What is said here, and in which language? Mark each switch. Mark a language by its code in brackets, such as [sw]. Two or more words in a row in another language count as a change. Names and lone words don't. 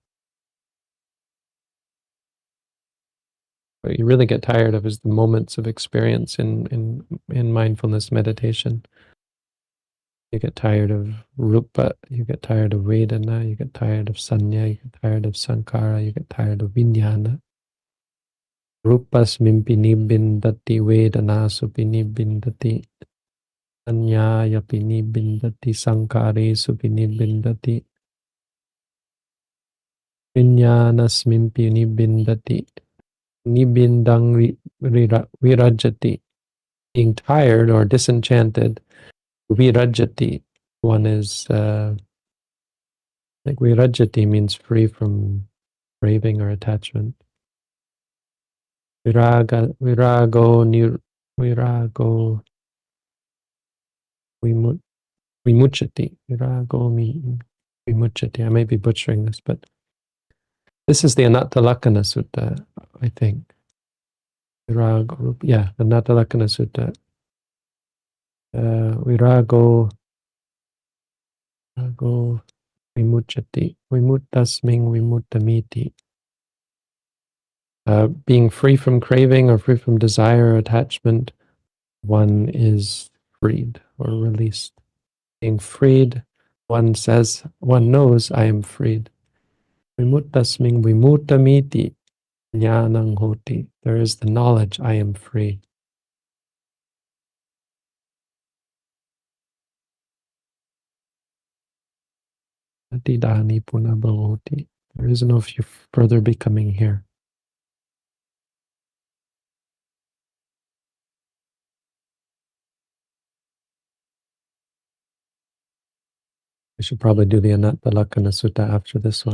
[en] What you really get tired of is the moments of experience in mindfulness meditation. You get tired of rupa, you get tired of vedana, you get tired of sanya, you get tired of sankhara, you get tired of vijnana. [pi] Rupasmimpi nibbindati vedanasu nibbindati sanyayapi nibbindati sankharesu nibbindati vijnanasmimpi nibbindati nibbindang virajati [en] being tired or disenchanted. Virajati, one is like virajati means free from craving or attachment. [pi] Virago vimuchati. Vimuchati. [en] I may be butchering this, but this is the Anattalakkana Sutta, I think. Virago, yeah, the Anattalakkana Sutta. [pi] Virago vimuchati. Vimuttasming vimuttamiti. [en] Being free from craving or free from desire or attachment, one is freed or released. Being freed, one says, one knows I am freed. [pi] Vimuttasming vimuttamiti jnanang hoti. [en] There is the knowledge I am free. [pi] Atidani punabhavoti. [en] There is no further becoming here. We should probably do the Anattalakkana Sutta after this one.